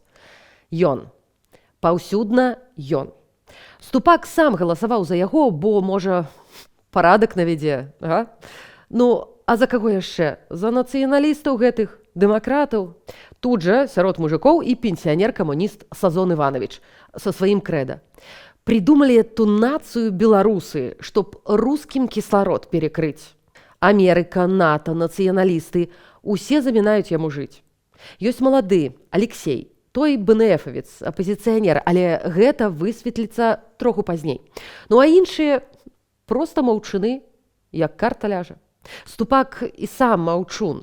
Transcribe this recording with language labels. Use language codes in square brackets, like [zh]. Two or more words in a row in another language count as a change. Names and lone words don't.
[be] Ён. Паўсюдна ён. Ступак сам галасаваў за яго, бо, можа, парадак навядзе, га? Ну, а за каго яшчэ? За нацыяналістаў гэтых, дэмакратаў? Тут жа сярод мужикоў і пенсіянер-камуніст Сазон Іванович са сваім крэда. [ru] Придумали эту нацию белорусы, чтоб русским кислород перекрыть. [be] Америка, НАТО, нацыяналісты – усе замінаюць яму жыць. Ёсць малады, Алексей, той БНФовец, апозіцыянер, але гэта высветліцца троху пазней. Ну а іншыя проста маўчуны, як карта ляжа. Ступак і сам маўчун.